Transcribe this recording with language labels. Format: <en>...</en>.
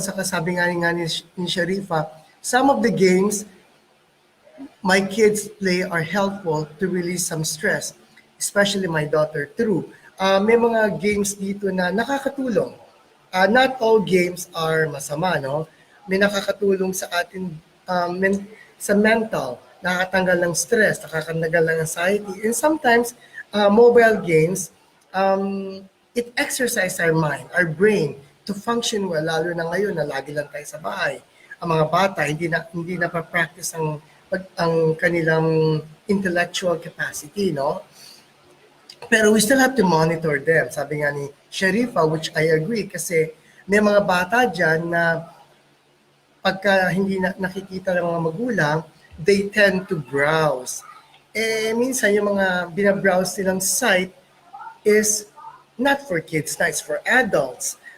<tl>Saka sabi nga ni</tl> <en>Sharifa, some of the games my kids play are helpful to release some stress, especially my daughter. True.</en> <tl>May mga games dito na nakakatulong.</tl> <en>Not all games are masama, no?</en> <tl>May nakakatulong sa atin sa mental, nakakatanggal ng stress, nakakatanggal ng anxiety.</tl> <en>And sometimes, mobile games, it exercises our mind, our brain, to function well,</en> <tl>lalo na ngayon na lagi lang tayo sa bahay. Ang mga bata, hindi na pa-practice ang kanilang intellectual capacity, no?</tl> <en>Pero we still have to monitor them.</en> <tl>Sabi nga ni Sharifa,</tl> <en>which I agree,</en> <tl>kasi may mga bata dyan na pagka hindi nakikita ng mga magulang,</tl> <en>they tend to browse.</en> <tl>Minsan yung mga binabrowse nilang</tl> <en>site is not for kids, na it's for adults.</en>